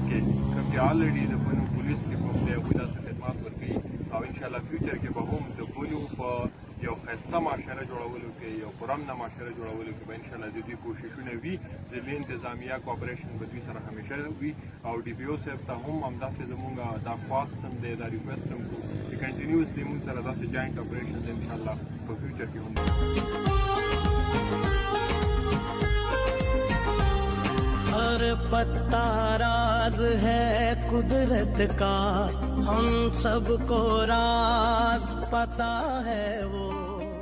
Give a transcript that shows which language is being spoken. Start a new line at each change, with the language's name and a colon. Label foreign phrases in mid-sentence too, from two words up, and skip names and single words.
Pashto: کې کوم چې الریډي د بنو پولیس چې کوم دی هغوی داسې خدمات ورکوي او انشاءالله فیوچر کې به هم د بنو په یو ښایسته معاشره جوړولو کې یو پرامنه معاشره جوړولو کې به انشاءالله د دوی کوششونه وي ضلعي انتظامیه کوآپریشن به دوی سره همیشه وي او ډي پي او صاحب ته هم همداسې زموږ دا خواست هم دی دا ریکویسټ هم کوو چې کنټینیوسلی موږ سره داسې
English: joint operations
Pashto: انشاءالله په فیوچر کې هم
Urdu: ہر پتہ راز ہے قدرت کا ہم سب کو راز پتا ہے وہ